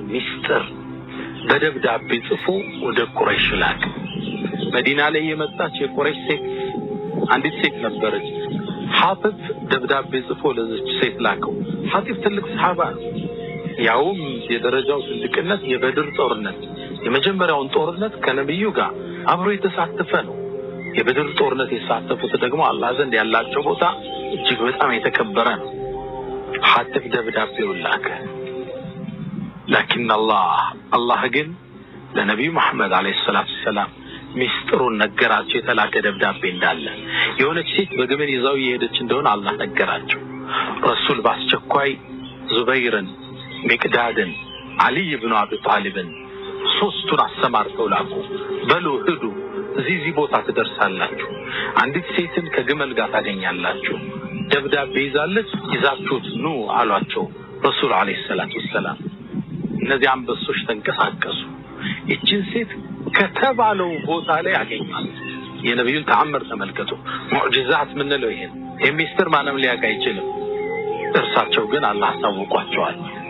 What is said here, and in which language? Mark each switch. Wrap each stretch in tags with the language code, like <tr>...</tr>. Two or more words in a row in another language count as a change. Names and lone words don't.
<am>ምስጢር በደብዳቤ ጽፎ ወደ ቁረይሽ ላከ። መዲና ላይ የመጣች የቁረይሽ ሴት አንዲት ሴት ነበረች። ሐጢብ ደብዳቤ ጽፎ ለዚች ሴት ላከው። ሐጢብ ትልቅ ሰሃባ ነው። ያውም የደረጃው ትልቅነት የበድር ጦርነት የመጀመሪያውን ጦርነት ከነብዩ ጋር አብሮ የተሳተፈ ነው። የበድር ጦርነት የተሳተፉት ደግሞ አላህ ዘንድ ያላቸው ቦታ እጅግ በጣም የተከበረ ነው። ሐጢብ ደብዳቤው ላከ።</am> <ar>لكن الله</ar> <am>ግን ለነብዩ መሐመድ</am> <ar>عليه الصلاة والسلام</ar> <am>ሚስጥሩን ነገራቸው። የተላከ ደብዳቤ እንዳለ የሆነች ሴት በግመል ይዛው የሄደች እንደሆነ አላህ ነገራቸው። ረሱል ባስቸኳይ ዙበይርን ሚቅዳድን علي بن ابي طالب ሶስቱን አሰማርተው ላኩ በሉ ሂዱ እዚህ ቦታ ትደርሳላችሁ አንዲት ሴትን ከግመል ጋር ታገኛላችሁ ደብዳቤ ይዛለች ይዛችሁት ኑ አሏቸው ረሱል</am> <ar>عليه الصلاة والسلام</ar> <am>እነዚህ አንበሶች ተንቀሳቀሱ እቺን ሴት ከተባለው ቦታ ላይ ያገኛሉ የነብዩን ተአምር ተመልከቱ ሙዕጂዛት ምን ነው ይሄን የሚስጥር ማንም ሊያውቅ አይችልም እርሳቸው ግን አላህ ታውቋቸዋል</am>